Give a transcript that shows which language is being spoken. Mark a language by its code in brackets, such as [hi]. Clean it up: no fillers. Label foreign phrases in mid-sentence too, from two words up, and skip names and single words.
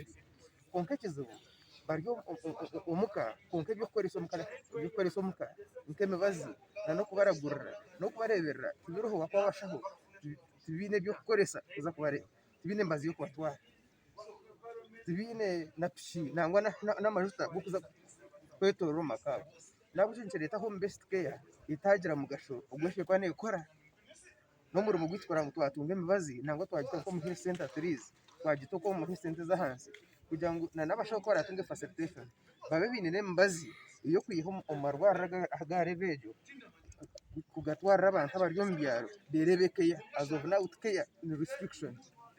[nyn] Konka ekizibu bari omuka konka ebyokukoresa omuka nk'emibazi n'okubaragurira n'okubareberera tibiriho wakuba abashaho tibiine ebyokukoresa kuza tibiine emibazi y'okubatwara, tibiine na piki nangwa n'amajuta g'okuza kwetoroora omu maka abo. Nahabwekyo nikireetaho [en] home based care [nyn] etagira mugasho ogw'eshwe kuba neekora n'omurimo gwitu kugira ngu twatunga emibazi nangwa twagita nk'omu [en] health center [nyn] turiizi, twagita nk'omu [en] health center [nyn] z'ahansi kugira ngu n'abashaho kuba baratunga facilitation babe baine n'emibazi ey'okwiha omu marwariro agaareba egyo kugatwarira abantu abari omu byaro berebe [en] care as of now care [nyn] ni restriction.